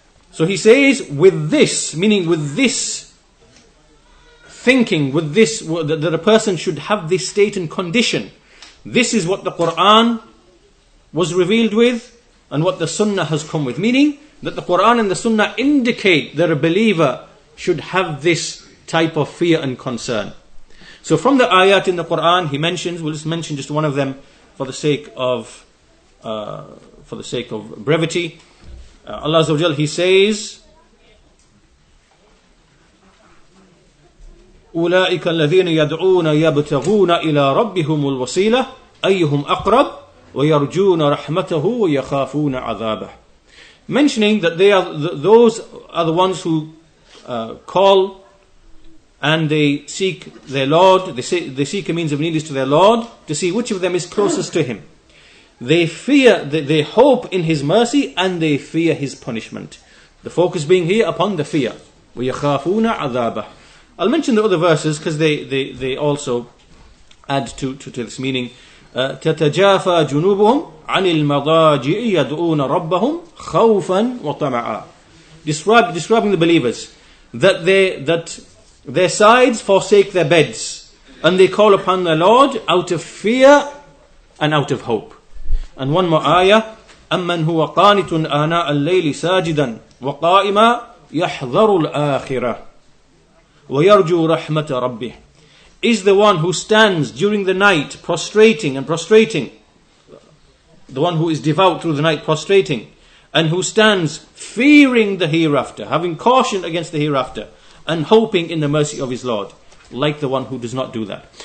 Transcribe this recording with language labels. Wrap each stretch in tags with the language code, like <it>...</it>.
<en>So he says, with this, meaning with this thinking, with this, that a person should have this state and condition, this is what the Quran was revealed with, and what the Sunnah has come with. Meaning that the Quran and the Sunnah indicate that a believer should have this type of fear and concern. So from the ayat in the Quran, he mentions, we'll just mention just one of them for the sake of brevity.</en> <ar>Allah Azza wa Jal,</ar> <en>He says,</en> <ar>أولئك الذين يدعون يبتغون إلى ربهم الوسيلة أيهم أقرب ويرجون رحمته ويخافون عذابه.</ar> <en>Mentioning that those are the ones who call and they seek their Lord, they seek a means of needless to their Lord to see which of them is closest to Him. They fear, they hope in His mercy and they fear His punishment. The focus being here upon the fear.</en> <ar>وَيَخَافُونَ عَذَابَهُ.</ar> <en>I'll mention the other verses because they also add to this meaning.</en> <ar>تَتَجَافَى جُنُوبُهُمْ عَنِ الْمَضَاجِعِ يَدْعُونَ رَبَّهُمْ خَوْفًا وَطَمَعًا.</ar> <en>Describing the believers that their sides forsake their beds and they call upon their Lord out of fear and out of hope. And one more ayah,</en> <ar>أَمَّنْ هُوَ قَانِتٌ آنَاءَ اللَّيْلِ سَاجِدًا وَقَائِمًا يَحْذَرُ الْآخِرَةَ وَيَرْجُو رَحْمَةَ رَبِّهِ.</ar> <en>Is the one who stands during the night prostrating, the one who is devout through the night prostrating, and who stands fearing the hereafter, having caution against the hereafter, and hoping in the mercy of his Lord, like the one who does not do that.</en>